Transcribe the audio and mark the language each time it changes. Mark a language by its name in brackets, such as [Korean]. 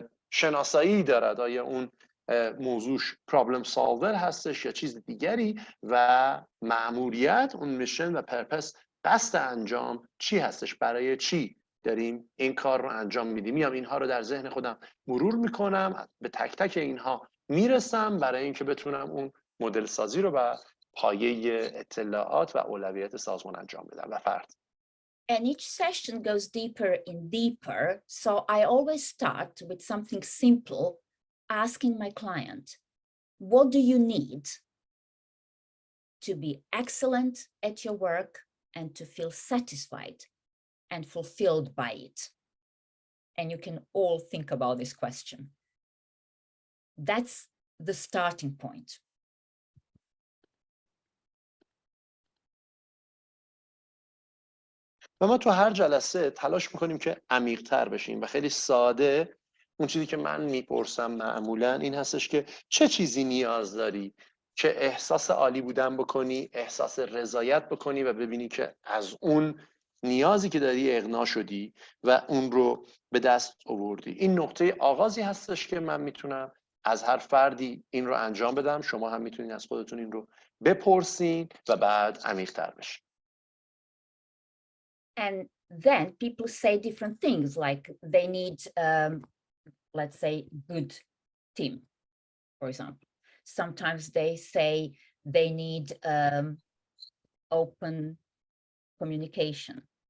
[Persian] شناسایی دارد، آیا اون موضوعش پرابلم سالور هستش یا چیز دیگری، و مأموریت، اون میشن و پرپس، قصد انجام چی هستش، برای چی داریم این کار رو انجام میدیم. میام اینها رو در ذهن خودم مرور میکنم، به تک تک اینها میرسم برای اینکه بتونم اون مدل سازی رو بر پایه اطلاعات و اولویت سازمان انجام بدم و فرد. [English] And each session goes deeper and deeper. So I always start with something simple, asking my client, what do you need to be excellent at your work and to feel satisfied and fulfilled by it? And you can all think about this question. That's the starting point. [Persian] و ما تو هر جلسه تلاش میکنیم که عمیق‌تر بشیم و خیلی ساده اون چیزی که من میپرسم معمولا این هستش که چه چیزی نیاز داری که احساس عالی بودن بکنی، احساس رضایت بکنی و ببینی که از اون نیازی که داری اقناع شدی و اون رو به دست آوردی. این نقطه آغازی هستش که من میتونم از هر فردی این رو انجام بدم. شما هم میتونید از خودتون این رو بپرسین و بعد عمیق‌تر بشین. [English] And then people say different things, like they need, let's say, good team, for example. Sometimes they say they need open communication.